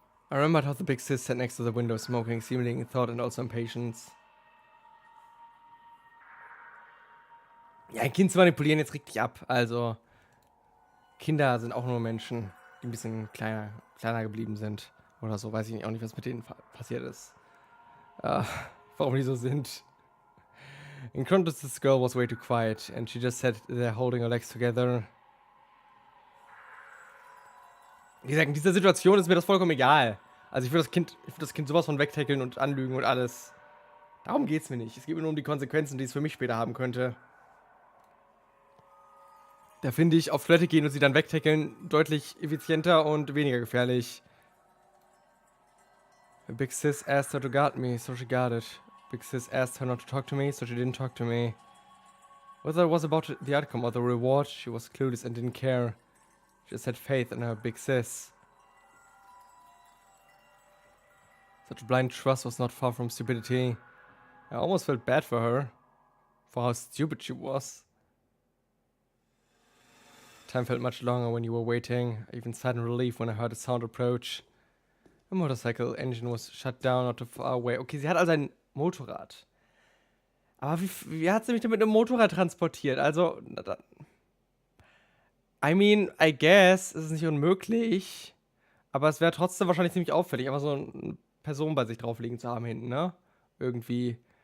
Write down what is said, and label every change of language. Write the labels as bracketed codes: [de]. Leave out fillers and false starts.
[en] I remembered how the big sis sat next to the window smoking, seemingly in thought and also impatience. [de] Ja, ein Kind zu manipulieren, jetzt regt dich ab. Also, Kinder sind auch nur Menschen, die ein bisschen kleiner geblieben sind. Oder so, weiß ich auch nicht, was mit denen passiert ist. Äh, warum die so sind. [en] In contrast, this girl was way too quiet, and she just sat there holding her legs together. [de] Wie gesagt, in dieser Situation ist mir das vollkommen egal. Also ich würde das Kind sowas von wegtackeln und anlügen und alles. Darum geht's mir nicht. Es geht mir nur um die Konsequenzen, die es für mich später haben könnte. Da finde ich, auf Toilette gehen und sie dann wegtackeln deutlich effizienter und weniger gefährlich. [en] Big Sis asked her to guard me, so she guarded. Big Sis asked her not to talk to me, so she didn't talk to me. Whether it was about the outcome or the reward, she was clueless and didn't care. She just had faith in her Big Sis. Such blind trust was not far from stupidity. I almost felt bad for her, for how stupid she was. Time felt much longer when you were waiting. I even sighed in relief when I heard a sound approach. A motorcycle engine was shut down not too far away. [de] Okay, sie hat also ein Motorrad. Aber wie hat sie mich denn mit einem Motorrad transportiert? Also, [en] I mean, I guess, [de] es ist nicht unmöglich. Aber es wäre trotzdem wahrscheinlich ziemlich auffällig, einfach so eine Person bei sich drauf liegen zu haben hinten, ne? Irgendwie.